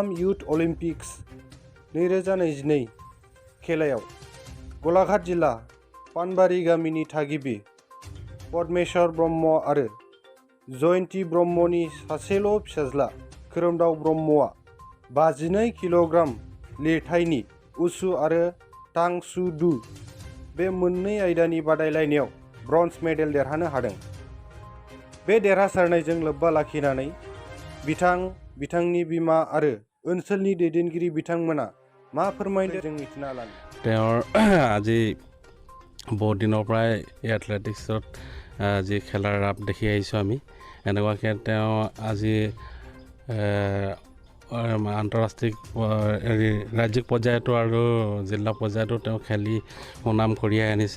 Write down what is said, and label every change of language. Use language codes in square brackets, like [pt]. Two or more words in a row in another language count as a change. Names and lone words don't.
[brx] इयुथ अलिम्पिक्स 2022 खेलायाव गलाघाट जिल्ला पानबारि गामिनि थागिबि पद्मेश्वर ब्रह्म आरो जयन्ती ब्रह्मनि सासेल' फिसाज्ला खोरोमदाव ब्रह्मआ 52 किल'ग्राम लिरथायनि उसु आरो टां सू डू बे मोननै आयदानि बादायलायनायाव [en] bronze medal [brx] देरहानो हादों। बे देरहासारनायजों लोब्बा लाखिनानै बिथांनि बिमा आरो ओनसोलनि दैदेनगिरि बिथांमोना मा फोरमायदों जों मिथिना लानो। [as] তেওঁৰ আজি বহুত দিনৰ পৰাই এই এথলেটিক্সত যি খেলাৰ ৰাপ দেখি আহিছোঁ আমি। এনেকুৱাকৈ তেওঁ আজি আন্তঃৰাষ্ট্ৰীয় ৰাজ্যিক পৰ্যায়তো আৰু জিলা পৰ্যায়তো তেওঁ খেলি সুনাম কঢ়িয়াই আনিছে।